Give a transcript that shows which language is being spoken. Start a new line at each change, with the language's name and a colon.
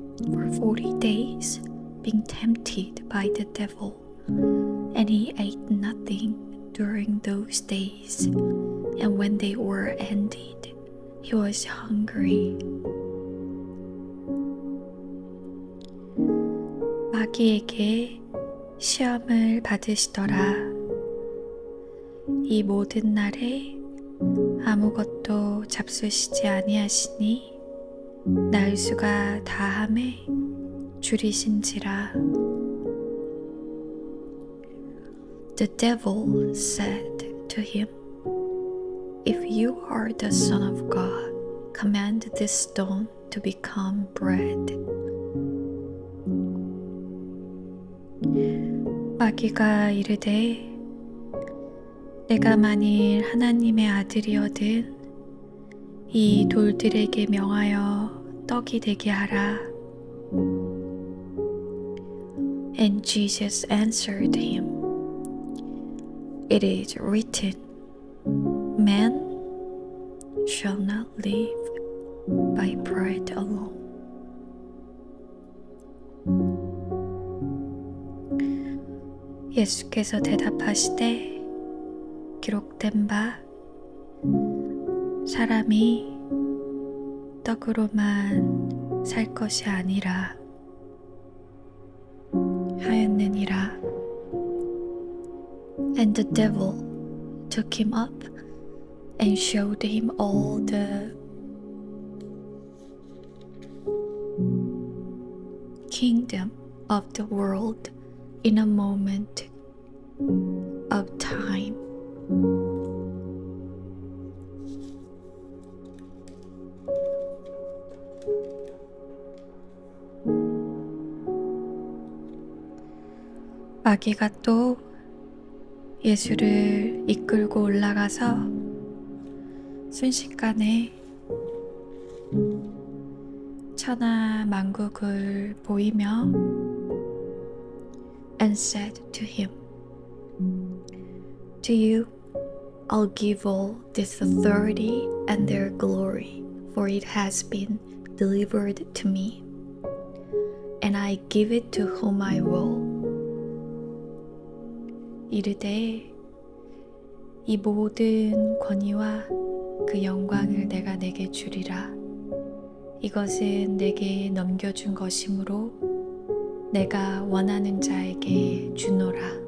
English: for 40 days being tempted by the devil, and he ate nothing during those days, and when they were ended, he was hungry.
Korean: 마귀에게 시험을 받으시더라. 이 모든 날에 아무것도 잡수시지 아니하시니 날수가 다함에 줄이신지라.
English: The devil said to him, If you are the Son of God, command this stone to become bread.
Korean: 마귀가 이르되 내가 만일 하나님의 아들이거든 이 돌들에게 명하여 떡이 되게 하라.
English: And Jesus answered him, It is written, Man shall not live by bread alone.
Korean: 예수께서 대답하시되 기록된 바 사람이 떡으로만 살 것이 아니라 하였느니라.
English: And the devil took him up and showed him all the kingdom of the world in a moment of time.
Korean: 마귀가 또 예수를 이끌고 올라가서 순식간에 천하 만국을 보이며
English: and said to him, To you I'll give all this authority and their glory, for it has been delivered to me, and I give it to whom I will.
Korean: 이르되 이 모든 권위와 그 영광을 내가 내게 주리라. 이것은 내게 넘겨준 것이므로 내가 원하는 자에게 주노라.